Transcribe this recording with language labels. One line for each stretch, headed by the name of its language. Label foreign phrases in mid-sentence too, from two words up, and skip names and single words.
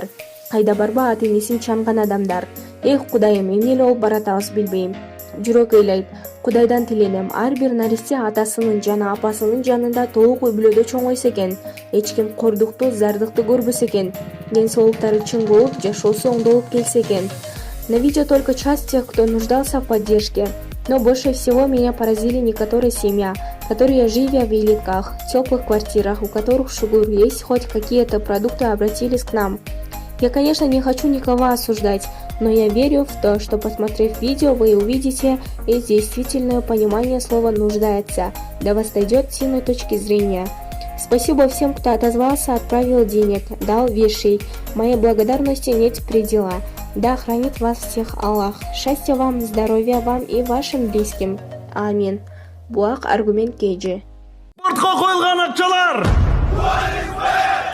Kyrgyz: Кайда барба ата-энесин чанган адамдар. Эх Кудайым, эмне эле болуп баратабыз билбейм. Жүрөк ыйлайт. Кудайдан тиленем, ар бир наристе атасынын жана апасынын жанында толук үй-бүлөдө чоңойсо экен. Эч ким кордукту, зардыкты көрбөсө экен. Ден соолуктары чың болуп, жашоосу оңдолуп келсе экен.
Russian: На видео только часть тех, кто нуждался в поддержке. Но больше всего меня поразили некоторые семьи, которые, живя в великах, теплых квартирах, у которых шугур есть хоть какие-то продукты, обратились к нам. Я, конечно, не хочу никого осуждать, но я верю в то, что, посмотрев видео, вы увидите и действительное понимание слова «нуждается», до вас дойдет с иной точки зрения. Спасибо всем, кто отозвался, отправил денег, дал вещей. Моей благодарности нет предела. Да хранит вас всех Аллах. Счастья вам, здоровья вам и вашим близким.
Kyrgyz: Амин. Булак аргумент KG.
Kazakh: Спортқа қойылған ақшалар!